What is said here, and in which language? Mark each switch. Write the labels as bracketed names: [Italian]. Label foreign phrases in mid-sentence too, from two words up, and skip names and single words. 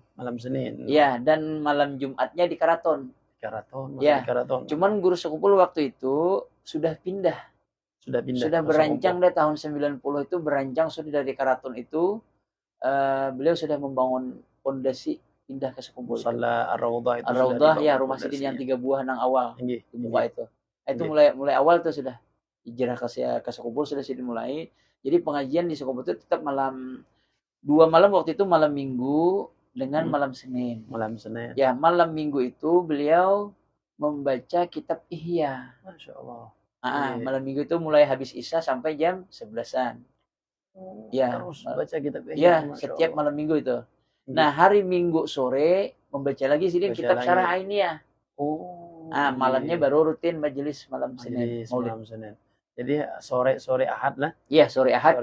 [Indonesian] Ya, dan malam Jumatnya di Karaton. Ya. Cuman Guru Sekumpul waktu itu sudah pindah. Sudah berancang dari tahun 90 itu berancang sudah dari Karaton itu beliau sudah membangun fondasi pindah ke sekumpul. Musalla Ar-Raudhah itu sudah Ar-Raudhah ya, dibangun rumah sidin yang fondasinya. [Banjar] 3 buah nang awal Inggih, di muka inggih, itu. Itu inggih. mulai awal tuh sudah hijrah ke sekumpul sudah sidin mulai. [Indonesian] Jadi pengajian di sekumpul itu tetap malam 2 malam, waktu itu malam Minggu dengan malam Senin. Malam Senin. Ya, malam Minggu itu beliau membaca kitab Ihya. [Arabic] ما شاء الله. [Indonesian] Malam Minggu itu mulai habis Isya sampai jam 11-an. Ya, Terus baca kitab Ihya. ya, Masya setiap Allah. malam Minggu itu. Nah, hari Minggu sore membaca lagi sidin Baca kitab lagi. Syarah Ainiyah. Oh. Malamnya baru rutin majelis malam Senin. Majelis malam Senin. Jadi sore Ahad lah. Iya, sore Ahad